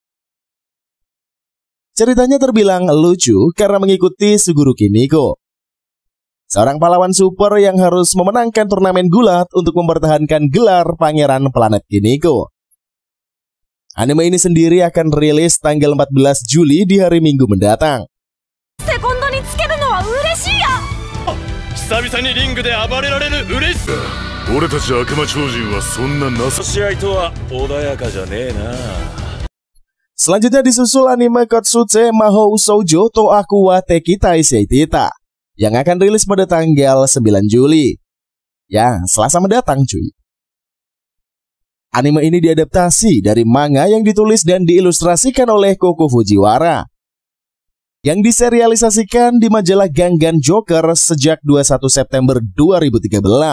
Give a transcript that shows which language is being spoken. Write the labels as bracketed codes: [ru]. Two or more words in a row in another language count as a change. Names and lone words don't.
[id] Ceritanya terbilang lucu karena mengikuti Suguru Kiniko, seorang pahlawan super yang harus memenangkan turnamen gulat untuk mempertahankan gelar Pangeran Planet Kiniko. Anime ini sendiri akan rilis tanggal 14 Juli di hari Minggu mendatang. [ja] 久々にリングで暴れられる嬉しさ。俺たち悪魔超人はそんな情し合いとは穏やかじゃねえな。 [id] Selanjutnya disusul anime Kotsutse Mahou Shoujo to Aku wa Tekitai Seitita yang akan rilis pada tanggal 9 Juli. Ya, Selasa mendatang cuy. Anime ini diadaptasi dari manga yang ditulis dan diilustrasikan oleh Koko Fujiwara, yang diserialisasikan di majalah Gangan Joker sejak 21 September 2013.